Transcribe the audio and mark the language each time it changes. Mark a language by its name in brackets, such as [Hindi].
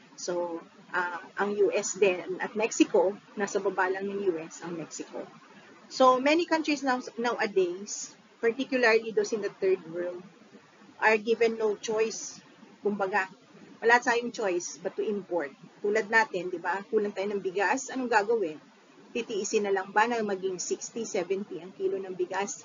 [Filipino] So, ang US din at Mexico, nasa baba lang ng US ang Mexico. [English] So, many countries nowadays, particularly those in the third world, are given no choice. [Filipino] Kumbaga, wala tayong choice [English] but to import. [Filipino] Tulad natin, di ba? Kulang tayo ng bigas, anong gagawin? Titiisin na lang ba na maging 60, 70 ang kilo ng bigas?